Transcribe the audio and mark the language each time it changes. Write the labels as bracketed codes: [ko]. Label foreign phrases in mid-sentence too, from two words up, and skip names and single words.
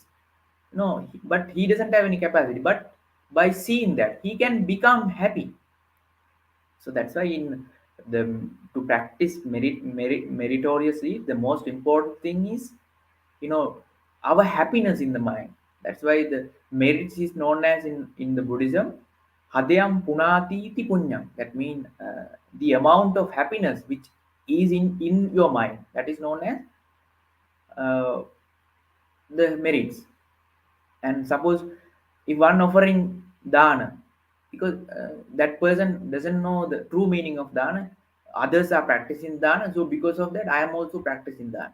[en] No, but he doesn't have any capacity. But by seeing that, he can become happy. So that's why in the to practice meritoriously, the most important thing is, you know our happiness in the mind. That's why the merits is known as, in the Buddhism, [sa] hadayam punati iti punyam. [en] That means the amount of happiness which is in your mind, that is known as uh, the merits. And suppose if one offering dana, because that person doesn't know the true meaning of dana, others are practicing dana, so because of that I am also practicing dana.